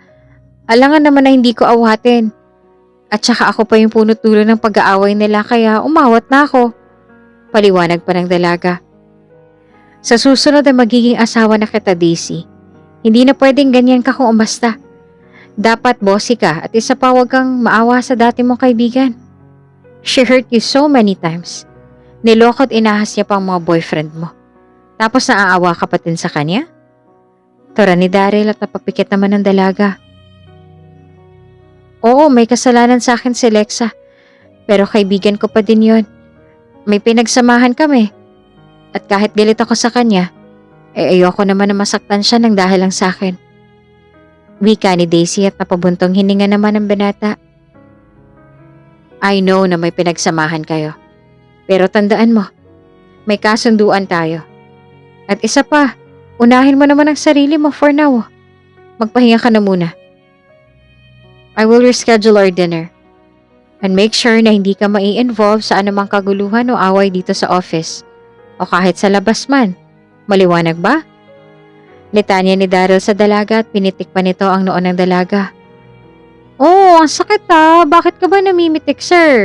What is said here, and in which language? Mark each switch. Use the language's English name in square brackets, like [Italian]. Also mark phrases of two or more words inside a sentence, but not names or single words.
[Filipino] Alangan naman na hindi ko awatin. At saka ako pa yung punot dulo ng pag-aaway nila kaya umawat na ako. Paliwanag pa ng dalaga. Sa susunod ay magiging asawa na kita, Daisy. Hindi na pwedeng ganyan ka kung umasta. Dapat bossy ka at isa pa huwag kang maawa sa dati mong kaibigan. [English] She hurt you so many times. [Filipino] Niloko at inahas niya pa ang mga boyfriend mo. Tapos naaawa ka pa din sa kanya? Tura ni Daryl at napapikit naman ng dalaga. Oo, may kasalanan sa akin si Lexa. Pero kaibigan ko pa din yon. May pinagsamahan kami. At kahit galit ako sa kanya, ayoko naman na masaktan siya ng dahil lang sa akin. Wika ni Daisy at napabuntong hininga naman ng binata. [English] I know [Filipino] na may pinagsamahan kayo. Pero tandaan mo, may kasunduan tayo. At isa pa, unahin mo naman ang sarili mo [English] for now. [Filipino] Magpahinga ka na muna. [English] I will reschedule our dinner. And make sure [Filipino] na hindi ka mai-involve sa anumang kaguluhan o away dito sa office. O kahit sa labas man. Maliwanag ba? Litanya ni Daryl sa dalaga at pinitik pa nito ang noo ng dalaga. Oh, ang sakit Bakit ka ba namimitik, sir?